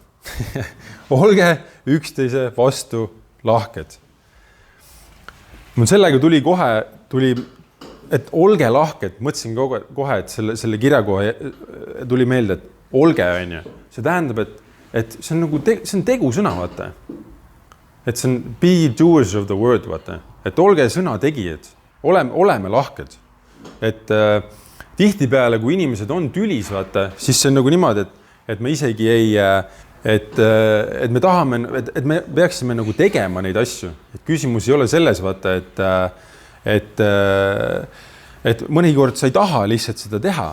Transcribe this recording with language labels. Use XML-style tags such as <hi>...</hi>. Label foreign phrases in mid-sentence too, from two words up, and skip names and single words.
<et>Olge üksteise vastu lahked. Mul sellega tuli, et olge lahked. Mõtlesin kohe, et selle kirja kohe tuli meelde, et olge, on ju. See tähendab, et see on nagu see on tegusõna, vaata. Et see on</et> <en>be doers of the word,</en> <et>vaata. Et olge sõna tegijad. Oleme lahked. Et tihtipeale, kui inimesed on tülis, vaata, siis see on nagu niimoodi, et me isegi ei, et me tahame, et me peaksime nagu tegema neid asju. Et küsimus ei ole selles, vaata, et mõnikord sa ei taha lihtsalt seda teha.</et>